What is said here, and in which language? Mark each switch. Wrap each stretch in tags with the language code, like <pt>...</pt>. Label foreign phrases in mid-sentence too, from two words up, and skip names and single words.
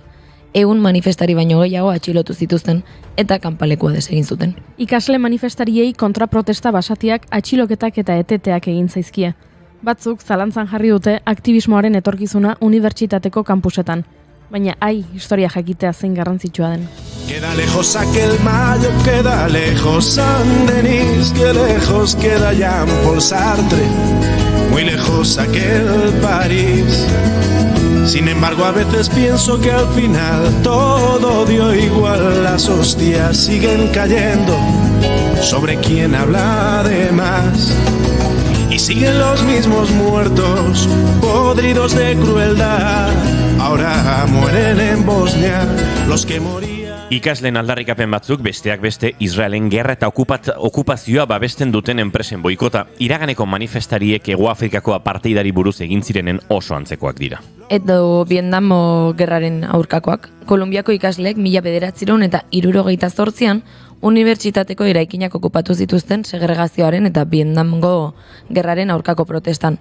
<eu>100 manifestari baino gehiago atxilotu zituzten eta kanpalekua desegin zuten. Ikasle manifestariei kontraprotesta basatiak atxiloketak eta eteteak egin zaizkie. Batzuk zalantzan jarri dute aktivismoaren etorkizuna unibertsitateko kampusetan. Baina historia jakitea zein garrantzitsua den.</eu> <es>Queda lejos aquel mayo, queda lejos San Denis, que lejos queda Jean Paul Sartre, muy lejos aquel París. Sin embargo, a veces pienso que al final todo dio igual, las hostias siguen cayendo sobre quien habla de más. Y siguen los mismos muertos, podridos de crueldad. Ahora mueren en Bosnia los que morían.</es> <eu>Ikasleen aldarrikapen batzuk besteak beste Israelen gerra eta okupazioa babesten duten enpresen boikota, iraganeko manifestariek Hego Afrikako apartheidari buruz egin zirenen oso antzekoak dira. Edo Vietnamo gerraren aurkakoak, Kolumbiako ikasleek 1978an unibertsitateko eraikinak okupatu zituzten segregazioaren eta Vietnamgo gerraren aurkako protestan.</eu>